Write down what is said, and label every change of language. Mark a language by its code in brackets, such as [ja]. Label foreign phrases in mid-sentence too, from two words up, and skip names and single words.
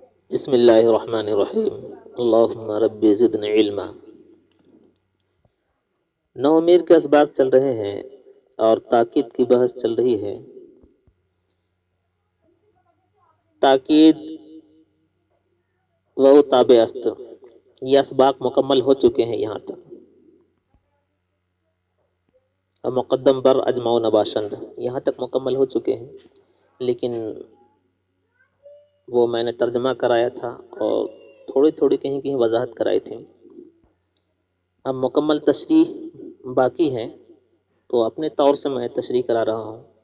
[ar] بسم اللہ الرحمن الرحیم اللہم رب زدنی علما۔ [ur] نومیر کے اسباق چل رہے ہیں اور تاکید کی بحث چل رہی ہے۔ [fa] تاکید و تابع است، [ur] یہ اسباق مکمل ہو چکے ہیں یہاں تک۔ [fa] مقدم بر اجمع و نباشند [ur] یہاں تک مکمل ہو چکے ہیں، لیکن وہ میں نے ترجمہ کرایا تھا اور تھوڑی تھوڑی کہیں کہیں وضاحت کرائی تھی۔ اب مکمل تشریح باقی ہے، تو اپنے طور سے میں تشریح کرا رہا ہوں۔